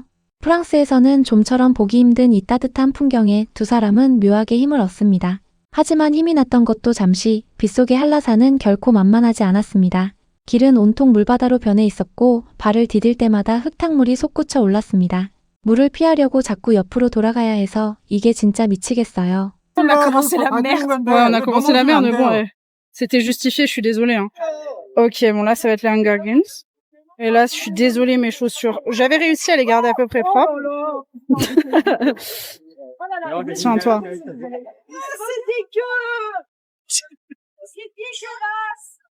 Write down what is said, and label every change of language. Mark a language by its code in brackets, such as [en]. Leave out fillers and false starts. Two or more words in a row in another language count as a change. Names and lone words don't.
[ko] 프랑스에서는 좀처럼 보기 힘든 이 따뜻한 풍경에 두 사람은 묘하게 힘을 얻습니다. 하지만 힘이 났던 것도 잠시, 빗속의 한라산은 결코 만만하지 않았습니다. 길은 온통 물바다로 변해 있었고 발을 디딜 때마다 흙탕물이 솟구쳐 올랐습니다. 물을 피하려고 자꾸 옆으로 돌아가야 해서 이게 진짜 미치겠어요. [fr] On a commencé la merde. Ouais, on a commencé la merde, mais bon, ouais. C'était justifié, je suis désolée. Hein. Ok, bon là, ça va être les Hunger Games. Et là, je suis désolée, mes chaussures. J'avais réussi à les garder à peu près propres. Tiens, toi. C'est dégueu. C'est dégueulasse.